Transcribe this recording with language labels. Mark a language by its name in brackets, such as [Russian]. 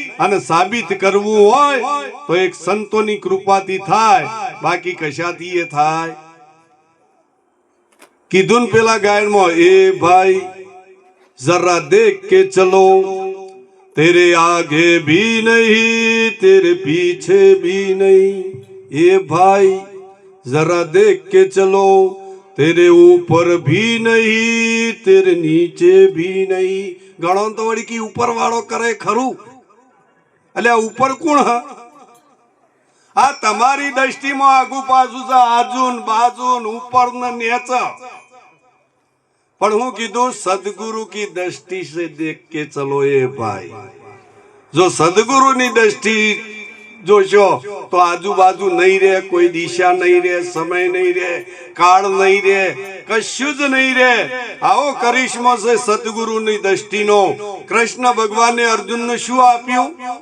[Gujarati] અને સાબિત કરવું હોય તો એક સંતોની કૃપાથી થાય, બાકી કશાથી એ થાય. કીધું ને પેલા ગાયનમાં, [Hindi] એ ભાઈ જરા દેખ કે ચલો, तेरे आगे भी नहीं [Gujarati] तेरे पीछे भी नहीं. [Hindi] ये भाई जरा देख के चलो, तेरे ऊपर भी नहीं तेरे नीचे भी नहीं. [Gujarati] ગણો તો વળી કી ઉપર વાળો કરે ખરું, એટલે આ ઉપર કોણ? આ તમારી દ્રષ્ટિમાં આગુ પાછું છે, આજુન બાજુન ઉપર ને નીચે. પણ હું કીધું [Hindi] સદગુરુ की दृष्टि से देख के चलो. ये भाई जो सदगुरु [Gujarati] ની दृष्टि જોશો તો આજુબાજુ નહીં રહે, કોઈ દિશા નહીં રહે, સમય નહીં રહે, કાળ નહીં રહે, કશું જ નહીં રહે. આવો કરિશ્મો છે સદગુરુની દ્રષ્ટિનો. કૃષ્ણ ભગવાને અર્જુનને શું આપ્યું?